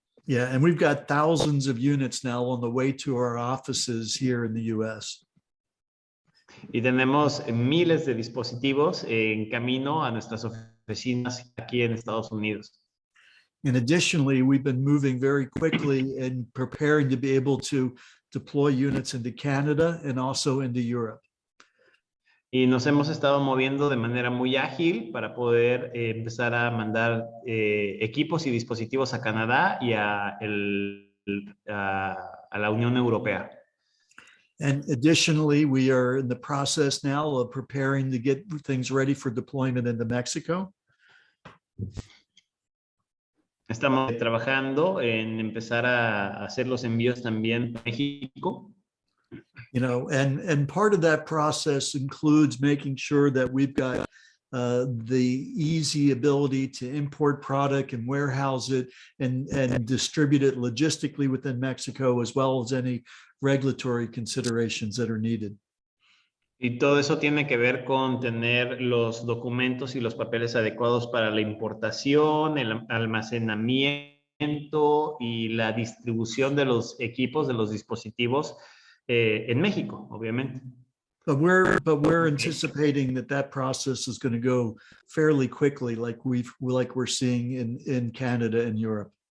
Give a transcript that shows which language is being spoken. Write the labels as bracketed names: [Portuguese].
[English] Yeah, and we've got thousands of units now on the way to our offices here in the US. [Spanish] Y tenemos miles de dispositivos en camino a nuestras oficinas aquí en Estados Unidos. [English] And additionally, we've been moving very quickly and preparing to be able to deploy units into Canada and also into Europe. [Spanish] Y nos hemos estado moviendo de manera muy ágil para poder empezar a mandar equipos y dispositivos a Canadá y a la Unión Europea. [English] And additionally, we are in the process now of preparing to get things ready for deployment into Mexico. [Spanish] Estamos trabajando en empezar a hacer los envíos también a México. [English] And part of that process includes making sure that we've got the easy ability to import product and warehouse it and distribute it logistically within Mexico, as well as any regulatory considerations that are needed. [Spanish] Y todo eso tiene que ver con tener los documentos y los papeles adecuados para la importación, el almacenamiento y la distribución de los equipos, de los dispositivos en México, obviamente. [English] But we're anticipating that process is going to go fairly quickly, like we're seeing in Canada and Europe.